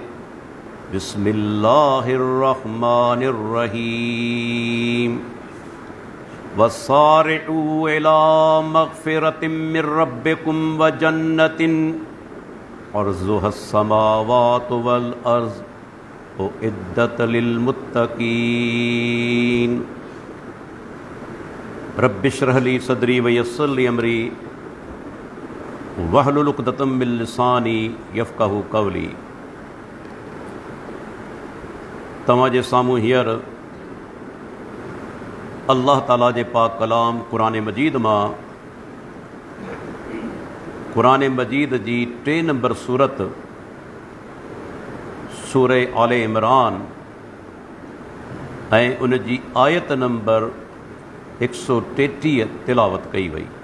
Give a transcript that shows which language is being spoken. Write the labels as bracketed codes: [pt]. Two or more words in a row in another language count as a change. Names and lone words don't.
[ar] بسم الله الرحمن الرحيم. وسارعوا إلى مغفرة من ربكم وجنة عرضها السماوات والأرض أعدت للمتقين. رب اشرح لي صدري ويسر لي أمري واحلل عقدة من لساني يفقهوا قولي. [sd] तव्हांजे साम्हूं हींअर अल्लाह ताला जे पाक कलाम क़ुरान मजीद मां क़ुरान मजीद जी 3 नंबर सूरत सूरह आले इमरान ऐं उन जी आयत नंबर 133 तिलावत कई वई।